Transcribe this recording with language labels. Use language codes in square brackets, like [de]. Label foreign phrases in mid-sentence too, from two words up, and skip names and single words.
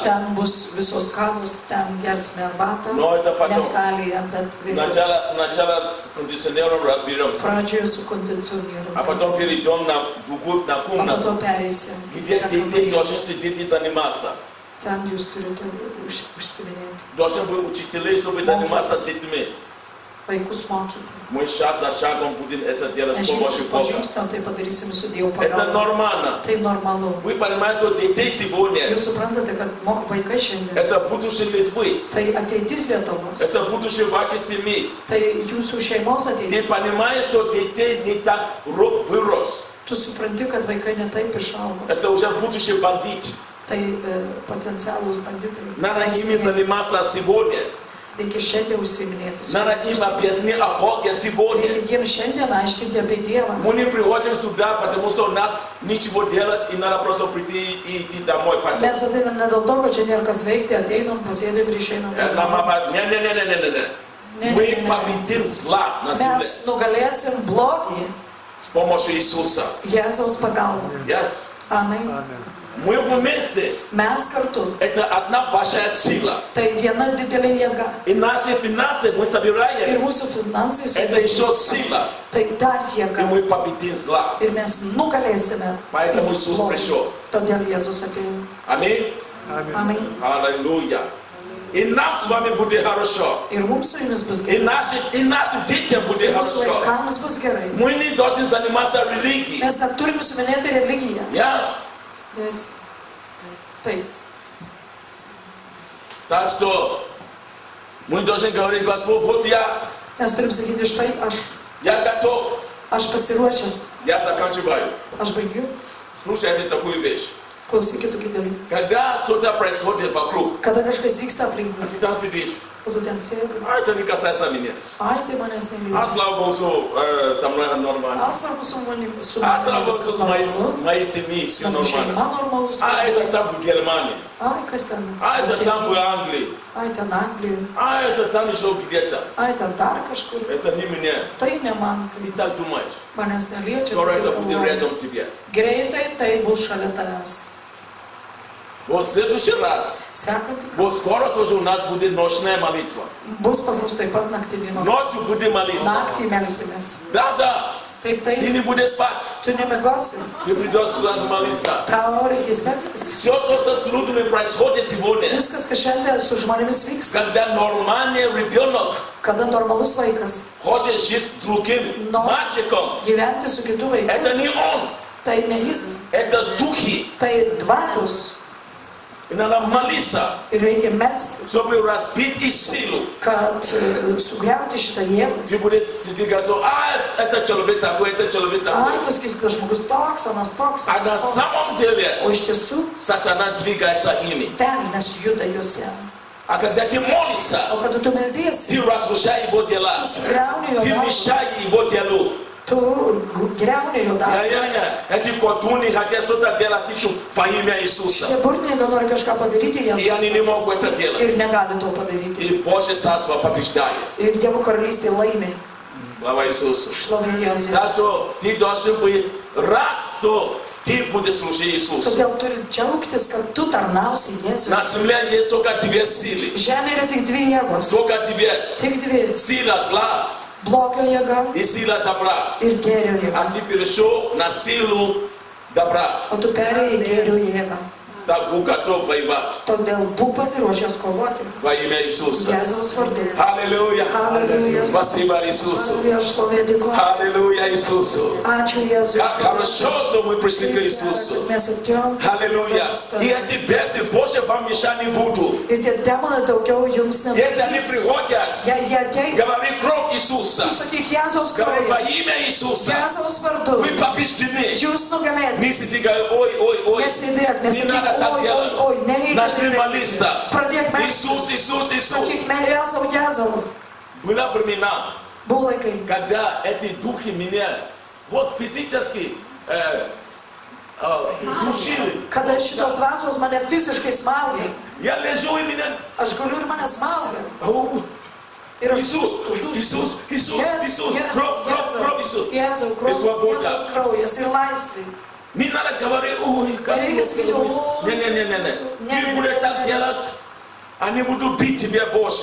[lt] Ten bus visos kavos, ten gersime arbatą, [ru] Но это [lt] ne [ru] потом. [lt] salėje, bet vėliau. [ru] Сначала с кондиционером разберемся. [lt] Pradžioje su kondicionieriu, [ru] А потом перейдем на другую на [lt] o po [ru] комнату, [lt] to pereisim. į [ru] где [lt] kitą [ru] дети [lt] kambarį. [ru] должны сидеть и заниматься. [lt] Ten jūs turite užsiminėti, [ru] Должны быть учителей, чтобы заниматься с детьми. [lt] vaikus mokyti. [ru] Мы шаг за шагом будем это делать с [lt] Mes [ru] помощью [lt] žingsnis po [ru] Бога. [lt] žingsnio tai padarysim su Dievo [ru] Это [lt] pagalba. [ru] нормально. [lt] Tai normalu. [ru] Вы понимаете, что детей сегодня [lt] Jūs suprantate, kad vaikai šiandien [ru] это будущее Литвы, [lt] tai ateitis Lietuvos, [ru] это будущее вашей семьи. [lt] tai jūsų šeimos [ru] Ты [lt] ateitis. [ru] понимаешь, что детей не так вырос. [lt] Tu supranti, kad vaikai netaip išaugo. [ru] Это уже будущее бандит. [lt] Tai potencialūs banditai. [ru] Надо ими заниматься сегодня. [lt] Reikia šiandien užsiminėti su [ru] Надо им [lt] jais. [ru] объяснить о Боге сегодня. [lt] Reikia jiems šiandien aiškinti apie Dievą. [ru] Мы не приходим сюда, потому что у нас ничего делать, и надо просто прийти и идти домой потом. [lt] Mes ateinam ne dėl to, kad čia nėra kas veikti, ateinam, pasėdėm ir išeinam. [ru] Не. Мы победим зла на земле [lt] Mes nugalėsim blogį [ru] с помощью Иисуса. [lt] Jėzaus pagalba. Yes. Amen. [ru] Мы вместе. [lt] Mes kartu. [ru] Это одна большая сила. [lt] Tai viena didelė jėga. [ru] И наши финансы мы [lt] Ir [ru] собираем. [lt] mūsų finansai [ru] Это еще сила. [lt] Tai dar [ru] И [lt] jėga. [ru] мы победим зла. [lt] Ir mes nugalėsime. [ru] Поэтому Иисус пришел. [lt] Todėl Jėzus atėjo. [ru] Аминь. [lt] Amen. [ru] Аллилуйя. И нам с вами будет хорошо. [lt] Ir mums su jumis bus [ru] И [lt] gerai. [ru] нашим детям будет [lt] Mūsų [ru] хорошо. [lt] vaikams bus gerai. [ru] Мы не должны заниматься религией. [lt] Mes neturime suminėti religiją. Yes. Nes taip. [ru] Так что мы должны говорить, Господь, вот [lt] Mes turim sakyti, štai [ru] я готов. [lt] aš pasiruošęs. [ru] Я заканчиваю. [lt] Aš baigiu. [ru] Слушайте такую вещь. [lt] Klausykit tokį dalyką. [ru] Когда что-то происходит вокруг, [lt] Kada kažkas vyksta aplinkui, [ru] а ты там сидишь, [lt] o tu ten sėdi. [ru] а это не касается меня. [lt] Ai, tai manęs [ru] А [lt] neliečia. [ru] слава Богу, что со мной нормально. [lt] A, svarbu su manim. Su [ru] А слава [lt] manim [ru] Богу, [lt] viskas [ru] что [lt] normalu. [ru] с моей семьей все [lt] Mano šeima [ru] нормально. [lt] normalus. [ru] А это там в Германии. [lt] Ai, kas ten? [ru] А это там в [lt] Vokietija. [ru] Англии. [lt] Ai, ten Anglijoje. [ru] А это там еще где-то. [lt] Ai, ten dar kažkur. [ru] Это не меня. [lt] Tai ne man. [ru] Ты так думаешь. [lt] Manęs neliečia. [ru] Скоро [lt] tai [ru] это будет [lt] galvoju. [ru] рядом тебе. [lt] Greitai tai bus šalia tavęs. [ru] Вот в следующий раз. [lt] Sekantį [ru] Вот скоро тоже у нас будет ночная молитва. [lt] bus pas mus taip pat naktinė malda. [ru] Ночью будем молиться. [lt] Naktį melsimės. [ru] Да. [lt] Taip, [ru] Ты [lt] taip. [ru] не будешь спать. [lt] Tu nemiegosi. [ru] Ты придешь сюда молиться. [lt] Tau reikės melstis. [ru] Все то, что с людьми происходит сегодня, [lt] Viskas, kas šiandien su žmonėmis vyks. [ru] когда нормальный ребенок [lt] Kada normalus vaikas [ru] хочет жить с другим мальчиком, [lt] gyventi su kitu vaiku. [ru] это не он, [lt] Tai ne jis. [ru] это духи. [lt] Tai dvasios. [ru] И надо молиться, [lt] Ir reikia melstis, [ru] чтобы разбить их силу. [lt] kad sugriauti šitą jėgą. [ru] Ты будешь сидеть и говорить, это человек такой, это человек такой. [lt] Ai, tu sakysi, kad žmogus toks, anas toks. [ru] А на [lt] anas toks. [ru] самом деле [lt] O iš tiesų, [ru] сатана двигается ими. [lt] velnias juda juose. [ru] А когда ты молишься, [lt] O kada tu meldiesi, [ru] ты разрушаешь его дела, [lt] tu sugriauni jo [ru] ты [lt] darbą. [ru] мешаешь его делу. [lt] Tu griauni jo darbą. [ru] Эти колдуны хотят что-то делать во имя Иисуса. [lt] Tie burtininkai nori kažką padaryti, [ru] И [lt] jie [ru] они не могут это делать. [lt] ir negali to padaryti. [ru] И Божье Царство побеждает. [lt] Ir Dievo karalystė laimi. [ru] Слава Иисусу. [lt] Šlovė Jėzui. [ru] Так что ты должен быть рад, что ты будешь служить Иисусу. [lt] Todėl turi džiaugtis, kad tu tarnausi Jėzui. [ru] На земле есть только две силы. [lt] Žemė yra tik dvi jėgos. [ru] Только две. [lt] Tik dvi. [ru] Сила зла [lt] Blogio jėga [ru] и сила добра. [lt] ir gėrio jėga. [ru] А ты перешел на силу добра. [lt] O tu perėjai gėrio jėgą. [ru] Так Бог готов воевать [lt] Todėl būk pasiruošęs kovoti. [ru] во имя Иисуса. [lt] Jėzaus vardu. [ru] Аллилуйя. Аллилуйя. Спасибо Иисусу. Аллилуйя, [lt] šlovė dėkoju. [ru] Аллилуйя Иисусу. [lt] Ačiū Jėzui. [ru] Как хорошо, что мы пришли к Иисусу. [lt] Mes atėjom. [ru] Аллилуйя. И эти бесы больше вам мешать не будут. [lt] Ir tie demonai daugiau jums [ru] Если они [lt] nepadarys. [ru] приходят, [lt] Jei jie ateis, [ru] говори кровь Иисуса. [lt] sakyk Jėzaus [ru] Говори во [lt] kraujas. [ru] имя Иисуса. [lt] Jėzaus vardu. [ru] Вы побеждены. [lt] Jūs nugalėti. [ru] Не сиди, говори, ой. [lt] Nesėdėk, [ru] Не надо [lt] nesakyk, [ru] так [lt] oi, [ru] делать. [lt] oi, nereikia. [ru] Начни молиться. [lt] Pradėk [ru] Иисус, [lt] melstis. [ru] Иисус, Иисус. [lt] Sakyk, Jėzau, Jėzau. [ru] Были времена, [lt] Buvo laikai, [ru] когда эти духи меня вот физически душили. [lt] kada šitos dvasios mane fiziškai smaugė. [ru] Я лежу и меня... [lt] Aš galiu ir mane smaugė. Ir aš [ru] Иисус, кровь, Иисус. [lt] Jėzau, Jėzaus kraujas ir laisvė. [ru] Не надо говорить, ой, как [lt] Nereikia sakyti, oi. [ru] Не. Ты будешь так делать, они будут бить тебя больше.